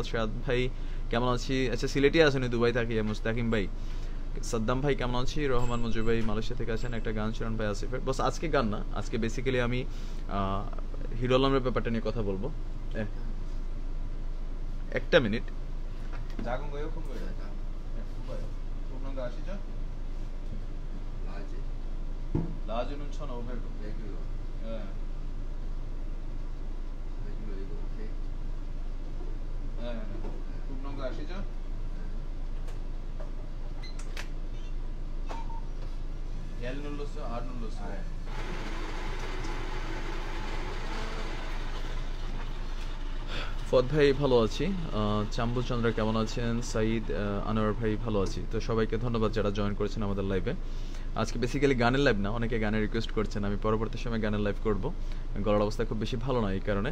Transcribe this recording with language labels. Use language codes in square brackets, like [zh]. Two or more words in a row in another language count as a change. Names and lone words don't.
[bn] শাহাদ ভাই কেমন আছি, আচ্ছা সিলেটে আছেন দুবাই থাকি, মুস্তাকিম ভাই, সাদ্দাম ভাই কেমন আছি, রহমান মঞ্জু ভাই মালয়েশিয়া থেকে আছেন, একটা গান শিরন ভাই আসিফের। বস আজকে গান না, আজকে বেসিক্যালি আমি হিরো আলমের ব্যাপারটা নিয়ে কথা বলবো। একটা মিনিট 라주는 1,500원. [ko] 예. 네. 굽는 거 아시죠? L 눌렀어요? R 눌렀어요? [bn] ফদ ভাই ভালো আছি, চাম্বু চন্দ্র কেমন আছেন, সাইদ আনোয়ার ভাই ভালো আছি। তো সবাইকে ধন্যবাদ যারা জয়েন করেছেন আমাদের লাইভে। আজকে বেসিক্যালি গানের লাইভ না, অনেকে গানের রিকোয়েস্ট করছেন, আমি পরবর্তী সময় গানের লাইভ করব, গলার অবস্থা খুব বেশি ভালো না এই কারণে।